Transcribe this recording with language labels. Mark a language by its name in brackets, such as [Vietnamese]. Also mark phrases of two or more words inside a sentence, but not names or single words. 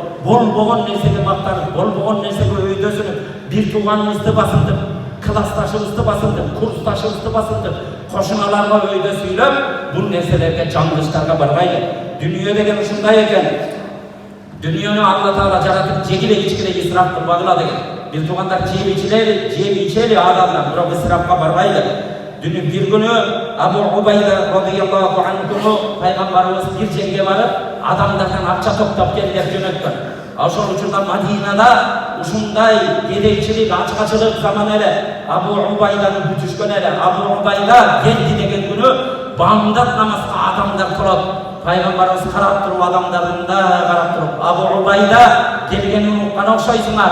[Kyrgyz] Болбогон нерсеге мактанып, болбогон нерсеге өйдөсүнүп, бир тууганыбызды басынтып, классташыбызды басынтып, курсташыбызды басынтып, кошуналарга өйдө сүйлөп, бул нерселерге жаңылыштарга барбайлы. Дүнүйө деген ушундай экен. Дүнүйөнү Алла Таала жаратып, жегиле ичкиле исраф кылбагыла деген. Бир туугандар жеп ичели адамдар, бирок исрафка барбайлы. Bir günü Abu Ubayda [Arabic] رضي الله عنه [Kyrgyz] Peygamberimiz bir жерге барып, адамдардан акча топтоп келип жөнөткөн. Ошол учурда Мадинада ушундай кедейчилик, ачкачылык заман эле. Абу Убайданы бүтүшкөн эле. Абу Убайда келди деген күнү бамдат намазга адамдар турат. Пайгамбарыбыз карап туруп, адамдардын да карап туруп, Абу Убайда келгенин уккан окшойсуңар.